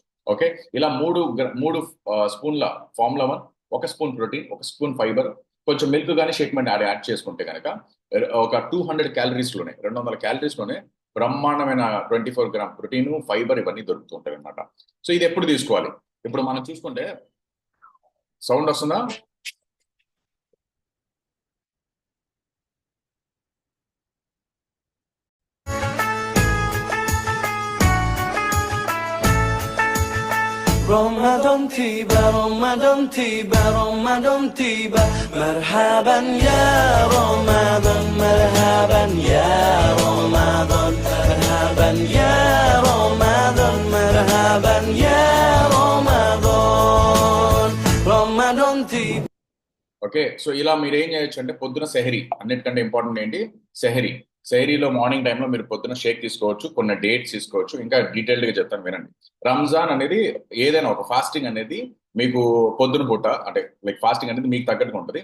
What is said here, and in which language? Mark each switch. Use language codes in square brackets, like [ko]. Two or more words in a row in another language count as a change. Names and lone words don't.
[te] ఓకే, ఇలా మూడు స్పూన్ల ఫార్ములా 1, 1 [en] spoon protein, [te] 1 [en] spoon fiber, [te] కొంచెం మిల్క్ కానీ షేక్ మెట్ యాడ్ చేసుకుంటే కనుక ఒక 200 క్యాలరీస్ లోనే, 200 క్యాలరీస్ లోనే బ్రహ్మాండమైన 24 [en] gram protein, [te] ఫైబర్, ఇవన్నీ దొరుకుతూ ఉంటాయి అనమాట. సో ఇది ఎప్పుడు తీసుకోవాలి, ఇప్పుడు మనం చూసుకుంటే సౌండ్ వస్తుందా? [ar] رمضان تيبا رمضان تيبا رمضان تيبا مرحبا يا رمضان مرحبا يا رمضان مرحبا يا رمضان مرحبا يا رمضان رمضان تيبا. [en] okay, so [te] ఇలా మీరు ఏం చేయొచ్చు అంటే పొద్దున సెహరీ, అన్నిటికంటే ఇంపార్టెంట్ ఏంటి, సెహరీ. సెహరీలో [en] morning time [te] మీరు పొద్దున షేక్ తీసుకోవచ్చు, కొన్ని డేట్స్ తీసుకోవచ్చు. ఇంకా డీటెయిల్డ్ గా చెప్తాను వినండి. రంజాన్ అనేది ఏదైనా ఒక ఫాస్టింగ్ అనేది మీకు పొద్దున పూట అంటే [en] like fasting [te] అనేది మీకు తగ్గట్టుగా ఉంటుంది.